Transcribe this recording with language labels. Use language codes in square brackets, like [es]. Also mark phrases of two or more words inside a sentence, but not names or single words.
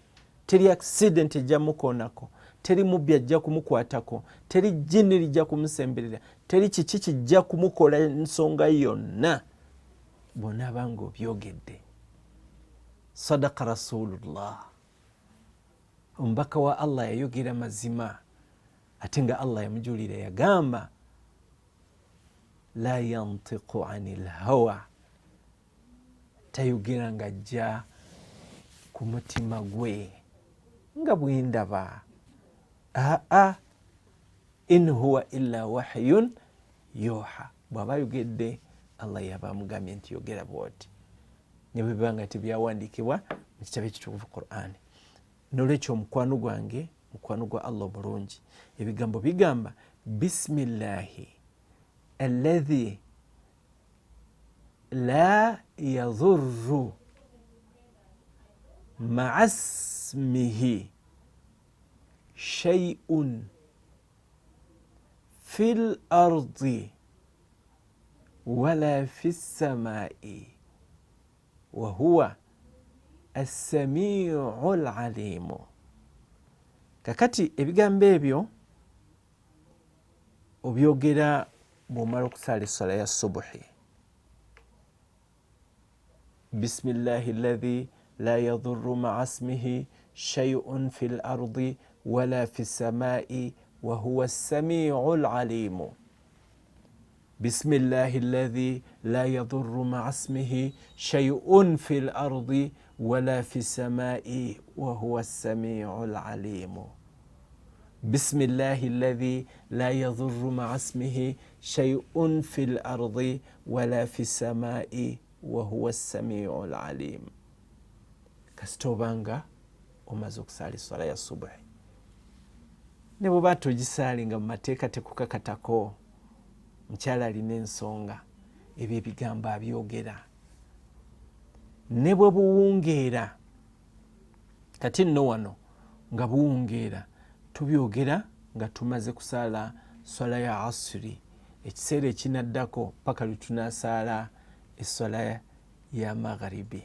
[lg] Teri accident ejja mukoonako, teri mubbi ajja kumukwatako, teri jjini lijja kumusemberera, teri kiki kijja kumukola ensonga yonna bw'onaaba ng'obyogedde. [ar] صدق رسول الله, [lg] omubaka wa Allah yayogera mazima, ate nga Allah yamujulira, yagamba [ar] لا ينطق عن الهوى, [lg] tayogera nga ajja ku mutima gwe nga bwendaba. [ar] إن هو إلا وحي يوحى. [lg] Bw'aba ayogedde Allah yaba amugambye nti yogera bw'oti, ne bwe biba nga tebyawandiikibwa mu kitabo ekitukuvu Qur'an. N'olwekyo mukwano gwange, mukwano gwa Allah obulungi, ebigambo bigamba [ar] بسم الله الذي لا يضر مع اسمه شيء في الأرض ولا في السماء وهو السميع العليم. [lg] Kakati ebigambo ebyo obyogera bw'omala okusala essala ya subuhi. [ar] بسم الله الذي لا يضر مع اسمه شيء في الأرض ولا في السماء وهو السميع العليم. بسم الله الذي لا يضر مع اسمه شيء في الأرض ولا في السماء وهو السميع العليم. بسم الله الذي لا يضر مع اسمه شيء في الأرض ولا في السماء وهو السميع العليم. [lg] Kasita obanga omaze okusala essala ya subuhi, ne bw'oba togisaali nga mu mateeka tekukakatako, mukyala alina ensonga, ebyo ebigambo abyogera. Ne bwe buwungeera, kati nno wano nga buwungeera, tubyogera nga tumaze kusala swala ya asiri, ekiseera ekinaddako paka lwe tunaasaala esswala ya magharibi.